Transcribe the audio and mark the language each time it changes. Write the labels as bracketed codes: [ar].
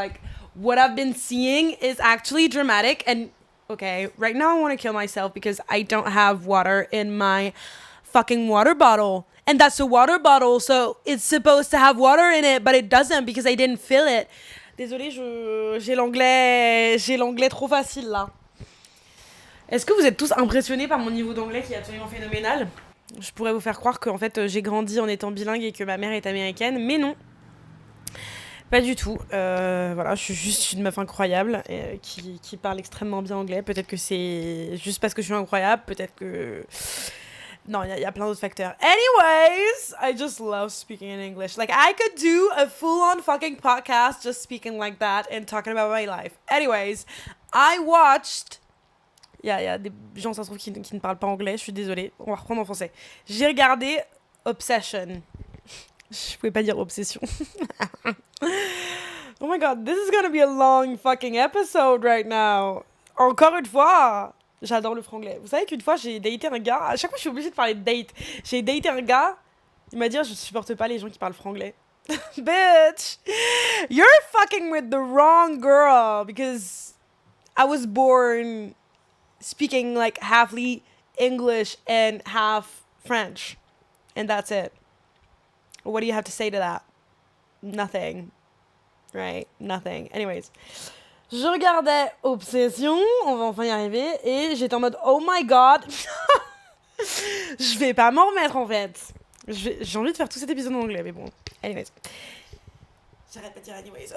[en] Like, what I've been seeing is actually dramatic. And, okay, right now I want to kill myself because I don't have water in my fucking water bottle. And that's a water bottle, so it's supposed to have water in it, but it doesn't because I didn't fill it. [fr] Désolée, j'ai l'anglais trop facile là. Est-ce que vous êtes tous impressionnés par mon niveau d'anglais qui est absolument phénoménal? Je pourrais vous faire croire qu'en fait j'ai grandi en étant bilingue et que ma mère est américaine, mais non. Pas du tout. Voilà, je suis juste une meuf incroyable qui parle extrêmement bien anglais. Peut-être que c'est juste parce que je suis incroyable, peut-être que... Non, il y a plein d'autres facteurs. [en] Anyways, I just love speaking in English. Like, I could do a full-on fucking podcast just speaking like that and talking about my life. Anyways, I watched... [fr] Il y a des gens, ça se trouve, qui ne parlent pas anglais, je suis désolée. On va reprendre en français. J'ai regardé Obsession. Je pouvais pas dire obsession. [en] Oh my god, this is gonna be a long fucking episode right now. [fr] Encore une fois, j'adore le franglais. Vous savez qu'une fois, j'ai daté un gars. À chaque fois, je suis obligée de parler de date. J'ai daté un gars. Il m'a dit, je supporte pas les gens qui parlent franglais. [en] Bitch, you're fucking with the wrong girl because I was born speaking like halfly English and half French. And that's it. What do you have to say to that? Nothing. Right? Nothing. Anyways. [fr] Je regardais Obsession, on va enfin y arriver, et j'étais en mode [en] oh my god. [fr] Je vais pas m'en remettre en fait. J'ai envie de faire tout cet épisode en anglais, mais bon. [en] Anyways. [fr] J'arrête pas de dire anyways.